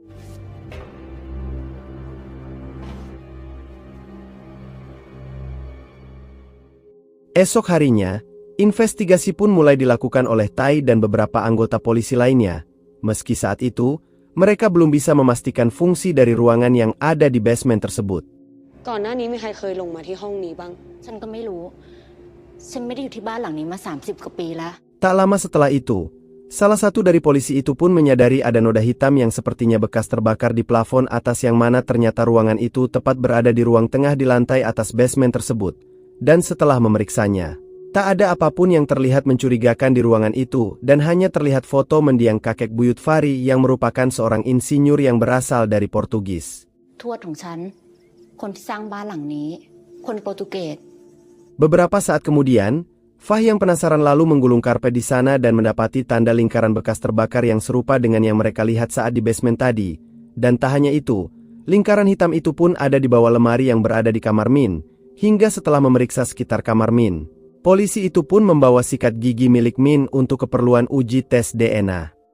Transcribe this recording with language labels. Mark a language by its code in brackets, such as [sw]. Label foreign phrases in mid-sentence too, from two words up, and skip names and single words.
[id] Esok harinya, investigasi pun mulai dilakukan oleh Tai dan beberapa anggota polisi lainnya. Meski saat itu, mereka belum bisa memastikan fungsi dari ruangan yang ada di basement tersebut. [th] ก่อนหน้านี้มีใครเคยลงมาที่ห้องนี้บ้าง ฉันก็ไม่รู้ ฉันไม่ได้อยู่ที่บ้านหลังนี้มา30 กว่าปีแล้ว [id] Tak lama setelah itu, salah satu dari polisi itu pun menyadari ada noda hitam yang sepertinya bekas terbakar di plafon atas yang mana ternyata ruangan itu tepat berada di ruang tengah di lantai atas basement tersebut. Dan setelah memeriksanya, tak ada apapun yang terlihat mencurigakan di ruangan itu dan hanya terlihat foto mendiang kakek buyut Fahri yang merupakan seorang insinyur yang berasal dari Portugis. [th] ทวดของฉัน คนที่สร้างบ้านหลังนี้ คนโปรตุเกส [id] Beberapa saat kemudian, Fah yang penasaran lalu menggulung karpet di sana dan mendapati tanda lingkaran bekas terbakar yang serupa dengan yang mereka lihat saat di basement tadi. Dan tak hanya itu, lingkaran hitam itu pun ada di bawah lemari yang berada di kamar Min. Hingga setelah memeriksa sekitar kamar Min, polisi itu pun membawa sikat gigi milik Min untuk keperluan uji tes DNA.